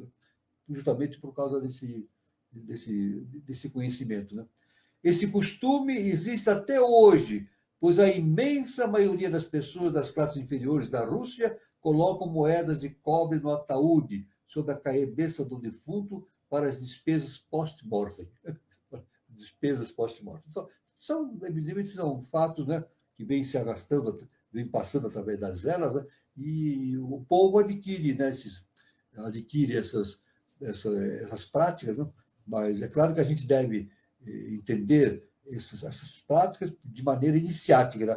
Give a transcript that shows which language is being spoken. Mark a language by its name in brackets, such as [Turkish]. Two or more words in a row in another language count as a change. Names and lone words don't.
[Portuguese] Justamente por causa desse conhecimento, né? Esse costume existe até hoje, pois a imensa maioria das pessoas das classes inferiores da Rússia colocam moedas de cobre no ataúde, sob a cabeça do defunto, para as despesas post-mortem. Despesas post-mortem. Evidentemente, são fatos, né, que vêm se arrastando, vêm passando através das eras, né, e o povo adquire, né, adquire essas práticas, né, mas é claro que a gente deve entender essas práticas de maneira iniciática, né?